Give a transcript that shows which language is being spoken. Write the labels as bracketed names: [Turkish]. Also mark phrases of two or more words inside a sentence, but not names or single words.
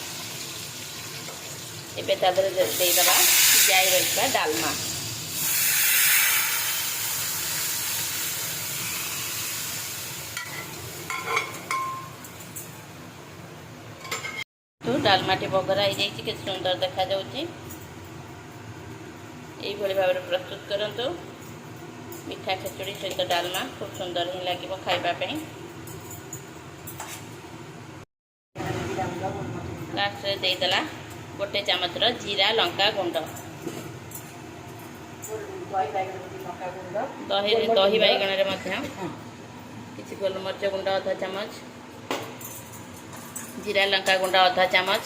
[Odia] ଏବେ ତା ଦେହରେ ଦେଇଦେବା ସିଝାଇ ରହିଥିବା ଡାଲମା। ଡାଲମାଟି ବଘରା ହେଇଯାଇଛି, କେତେ ସୁନ୍ଦର ଦେଖାଯାଉଛି। ଏଇଭାବେ ଭାବେ ପ୍ରସ୍ତୁତ କରନ୍ତୁ। ମିଠା ଖିଚୁଡ଼ି ସହିତ ଡାଲମା ଖୁବ ସୁନ୍ଦର ହିଁ লাগিব ଖାଇବା ପାଇଁ। ଲାଷ୍ଟରେ ଦେଇଦେଲା 1 ଚାମଚର ଜିରା ଲଙ୍କା ଗୁଣ୍ଡ। ଦହି ବାଇଗଣରେ ମଧ୍ୟ କିଛି ଗୋଲମରିଚ ଗୁଣ୍ଡ 1/2 ଚାମଚ, ଜିରା ଲଙ୍କା ଗୁଣ୍ଡ 1/2 ଚାମଚ।